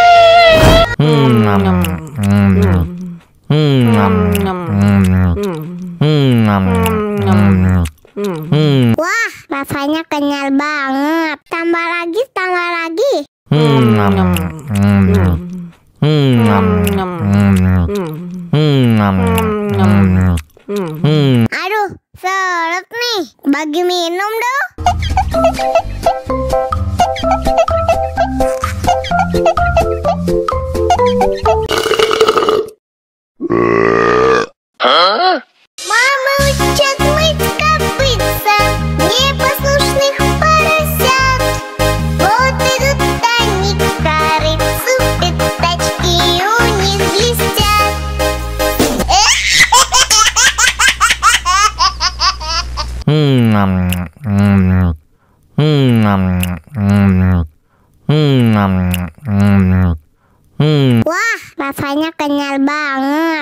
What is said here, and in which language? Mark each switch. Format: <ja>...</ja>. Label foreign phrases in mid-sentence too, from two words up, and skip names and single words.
<id>Wah, rasanya kenyal banget. Tambah lagi, tambah lagi. Aduh, seret nih. Bagi minum dong.</id> <ru>Мама учат мыть копытца, непослушных поросят. Вот идут они к корыцу, пятачки у них блестят.</ru> <id>Wah, rasanya kenyal banget.</id>